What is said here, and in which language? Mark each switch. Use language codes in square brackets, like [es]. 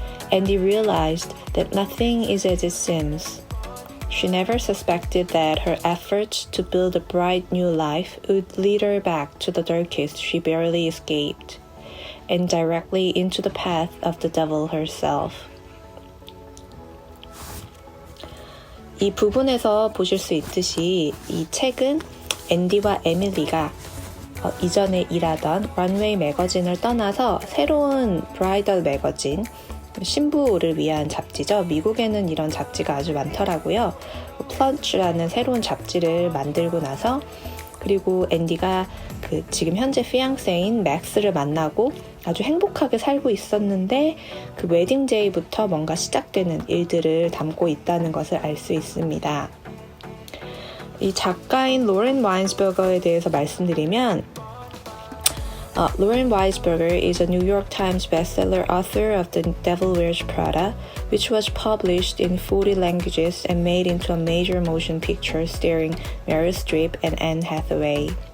[en] Andy realized that nothing is as it seems. She never suspected that her efforts to build a bright new life would lead her back to the darkest she barely escaped, and directly into the path of the devil herself. [ko] 이 부분에서 보실 수 있듯이 이 책은 앤디와 에밀리가 이전에 일하던 런웨이 매거진을 떠나서 새로운 브라이덜 매거진, 신부를 위한 잡지죠. 미국에는 이런 잡지가 아주 많더라고요. 플런치라는 새로운 잡지를 만들고 나서 그리고 앤디가 그 지금 현재 피앙세인 맥스를 만나고 아주 행복하게 살고 있었는데 그 웨딩데이부터 뭔가 시작되는 일들을 담고 있다는 것을 알 수 있습니다. 이 작가인 로렌 와인스버거에 대해서 말씀드리면 [en] Lauren Weisberger is a New York Times bestseller author of The Devil Wears Prada, which was published in 40 languages and made into a major motion picture starring Meryl Streep and Anne Hathaway.